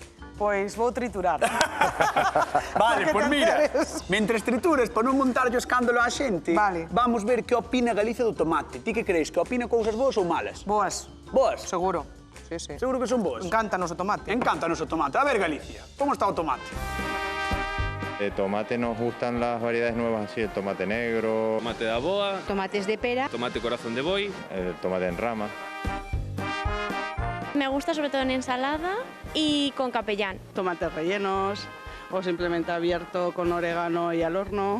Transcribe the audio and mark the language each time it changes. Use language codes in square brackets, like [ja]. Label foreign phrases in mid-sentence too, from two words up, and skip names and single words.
[gl] Pois vou triturar. Vale, Porque pois te mira, enteres. mentres trituras, para non montar o escándalo á xente, Vale. vamos ver que opina Galicia do tomate. Ti que crees, que opina cousas boas ou malas? Boas, Boas? seguro. Sí, sí. Seguro que son boas? Encántanos o tomate. Encántanos o tomate. A ver, Galicia, como está o tomate? [es] De tomate nos gustan las variedades nuevas así, el tomate negro, [gl] Tomate de aboa, Tomates de pera. tomate corazón de boi, [es] el tomate en rama. Me gusta sobre todo en ensalada y con capellán. Tomates rellenos o simplemente abierto con orégano y al horno.